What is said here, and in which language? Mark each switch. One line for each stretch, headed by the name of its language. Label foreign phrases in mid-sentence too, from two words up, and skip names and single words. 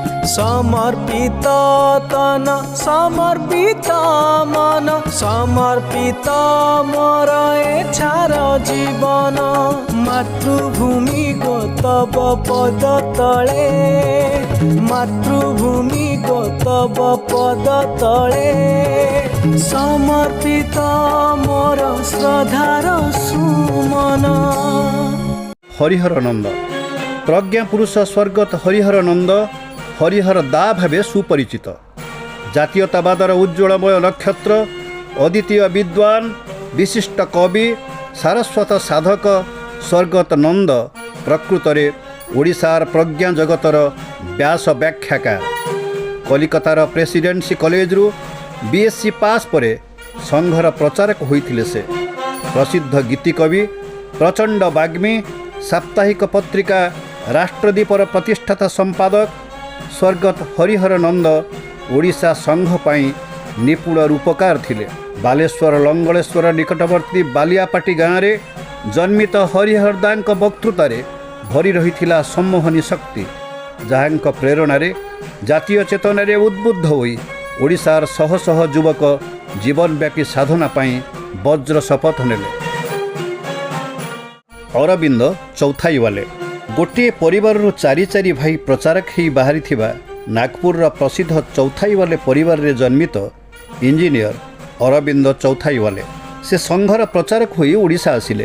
Odia: ସମର୍ପିତ ତନ ସମର୍ପିତ ମନ ସମର୍ପିତ ମୋର ଏଛାର ଜୀବନ ମାତୃଭୂମି ଗୋ ତବ ପଦ ତଳେ ମାତୃଭୂମି ଗୋ ତବ ପଦ ତଳେ ସମର୍ପିତ ମୋର ଶ୍ରଦ୍ଧାର ସୁମନ। ହରିହର ନନ୍ଦ ପ୍ରଜ୍ଞା ପୁରୁଷ ସ୍ୱର୍ଗତ ହରିହର ନନ୍ଦ ହରିହର ଦା ଭାବେ ସୁପରିଚିତ ଜାତୀୟତାବାଦର ଉଜ୍ଜ୍ୱଳମୟ ନକ୍ଷତ୍ର ଅଦ୍ୱିତୀୟ ବିଦ୍ୱାନ ବିଶିଷ୍ଟ କବି ସାରସ୍ୱତ ସାଧକ ସ୍ୱର୍ଗତ ନନ୍ଦ ପ୍ରକୃତରେ ଓଡ଼ିଶାର ପ୍ରଜ୍ଞା ଜଗତର ବ୍ୟାସ ବ୍ୟାଖ୍ୟାକାର କଲିକତାର ପ୍ରେସିଡେନ୍ସି କଲେଜରୁ ବିଏସସି ପାସ ପରେ ସଂଘର ପ୍ରଚାରକ ହୋଇଥିଲେ ସେ ପ୍ରସିଦ୍ଧ ଗୀତିକବି ପ୍ରଚଣ୍ଡ ବାଗ୍ମୀ ସାପ୍ତାହିକ ପତ୍ରିକା ରାଷ୍ଟ୍ରଦୀପର ପ୍ରତିଷ୍ଠାତା ସମ୍ପାଦକ ସ୍ୱର୍ଗତ ହରିହର ନନ୍ଦ ଓଡ଼ିଶା ସଂଘ ପାଇଁ ନିପୁଣ ରୂପକାର ଥିଲେ। ବାଲେଶ୍ୱର ଲଙ୍ଗଳେଶ୍ୱର ନିକଟବର୍ତ୍ତୀ ବାଳିଆପାଟି ଗାଁ ମେଁ ଜନ୍ମିତ ହରିହର ଦାଙ୍କ ବକ୍ତୃତାରେ ଭରି ରହିଥିଲା ସମ୍ମୋହନୀ ଶକ୍ତି ଯାହାଙ୍କ ପ୍ରେରଣାରେ ଜାତୀୟ ଚେତନାରେ ଉଦ୍‌ବୁଦ୍ଧ ହୋଇ ଓଡ଼ିଶାର ଶହ ଶହ ଯୁବକ ଜୀବନବ୍ୟାପୀ ସାଧନା ପାଇଁ ବଜ୍ର ଶପଥ ନେଲେ। ଅରବିନ୍ଦ ଚୌଥାଇୱାଲେ ଗୋଟେ ପରିବାର ଚାରି ଚାରି ଭାଇ ପ୍ରଚାରକ ହିଁ ବାହାରି ଥିବା ନାଗପୁର ପ୍ରସିଦ୍ଧ ଚୌଥାଇୱାଲେ ପରିବାର ରେ ଜନ୍ମିତ ଇଞ୍ଜିନିୟର ଅରବିନ୍ଦ ଚୌଥାଇୱାଲେ ସେ ସଂଘର ପ୍ରଚାରକ ହୋଇ ଓଡ଼ିଶା ଆସିଲେ।